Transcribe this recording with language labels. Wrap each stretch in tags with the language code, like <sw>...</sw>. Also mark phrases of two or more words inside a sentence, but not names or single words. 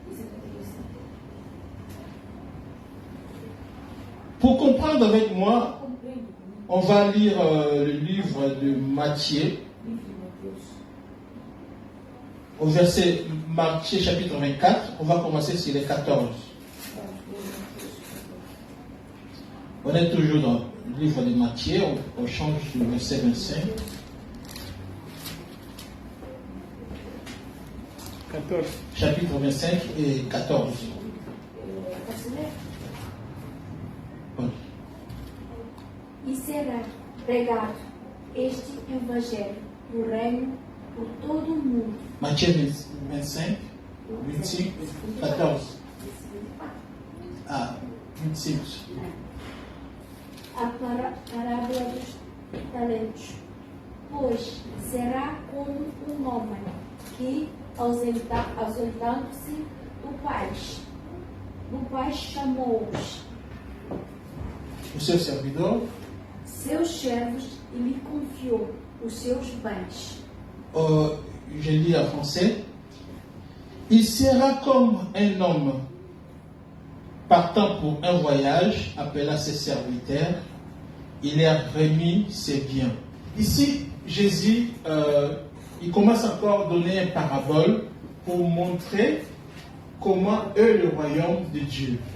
<fr>Pour comprendre avec moi, on va lire le livre de Matthieu, au verset Matthieu chapitre 24, on va commencer sur les 14. On est toujours dans le livre de Matthieu, on change du verset 25. 14. Chapitre 25 et 14.</fr> <pt>E será pregado este evangelho do reino por todo o mundo. Matthieu 25, 25, 14. Ah, 25. A parábola dos talentos. Pois será como um homem que, ausentando-se do pai chamou-os, O seu servidor, seus servos, e lhe confiou os seus bens.</pt> <fr>je lis en français. Il sera comme un homme partant pour un voyage, appela ses serviteurs, il leur remis ses biens. Ici, Jésus, il commence encore à donner une parabole pour montrer comment est le royaume de Dieu.</fr>